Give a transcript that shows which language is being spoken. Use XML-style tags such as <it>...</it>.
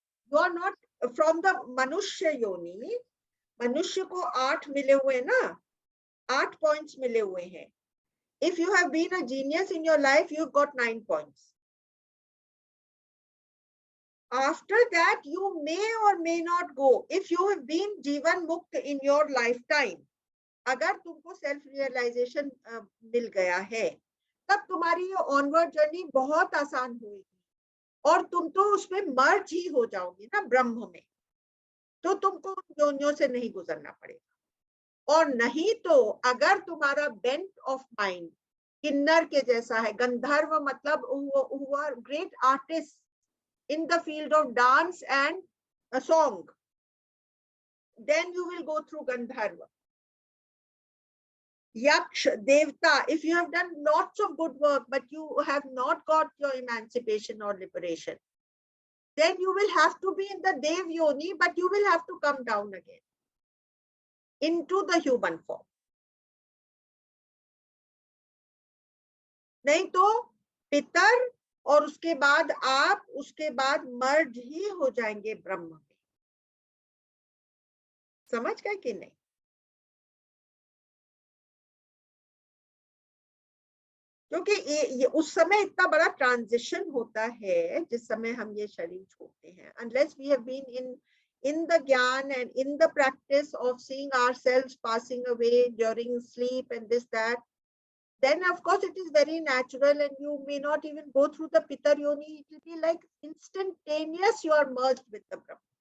<en>You are not from the Manushya Yoni.</en> <hi>मनुष्य को 8 मिले हुए ना, 8 points मिले हुए हैं.</hi> <en>If you have been a genius in your life, you've got 9 points. After that, you may or may not go. If you have been Jivan Mukt in your lifetime,</en> <hi>अगर तुमको सेल्फ रियलाइजेशन मिल गया है, तब तुम्हारी ये onward journey बहुत आसान हुई और तुम तो उसमें मर्ज ही हो जाओगी ना ब्रह्म में, तो तुमको उन योनियों से नहीं गुजरना पड़ेगा। और नहीं तो अगर तुम्हारा बेंट ऑफ माइंड किन्नर के जैसा है, गंधर्व मतलब</hi> <en>who are great artists in the field of dance and a song, then you will go through Gandharva. Yaksh, Devta, if you have done lots of good work, but you have not got your emancipation or liberation, then you will have to be in the Dev Yoni, but you will have to come down again into the human form.</en> <hi>नहीं तो पितर और उसके बाद आप, उसके बाद मर्ज ही हो जाएंगे ब्रह्म में। समझ गए कि नहीं? क्योंकि ये उस समय इतना बड़ा ट्रांजिशन होता है जिस समय हम ये शरीर छोड़ते हैं।</hi> <en>Unless we have been in the gyan and in the practice of seeing ourselves passing away during sleep and this that, then of course it is very natural and you may not even go through the Pitar Yoni. It will be like instantaneous you are merged with the Brahma.</en>